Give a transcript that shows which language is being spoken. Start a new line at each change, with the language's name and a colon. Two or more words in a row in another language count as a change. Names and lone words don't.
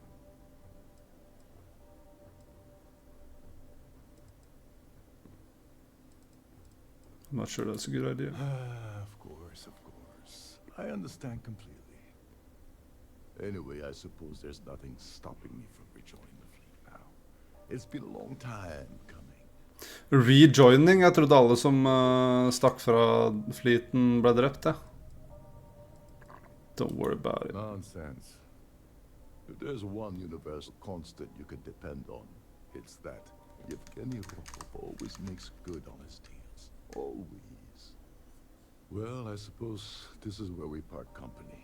English: I'm not sure that's a good idea. Of course. I understand completely. Anyway, I suppose there's nothing stopping me from rejoining the fleet now. It's been a long time coming. Rejoining?
Norwegian: Jeg trodde alle som stakk fra fleeten ble drept, ja.
English: Don't worry about it. Nonsense. If there's one universal constant you can depend on, it's that Yevgeny Rokov always makes good on his deals. Always. Well, I suppose this is where we part company.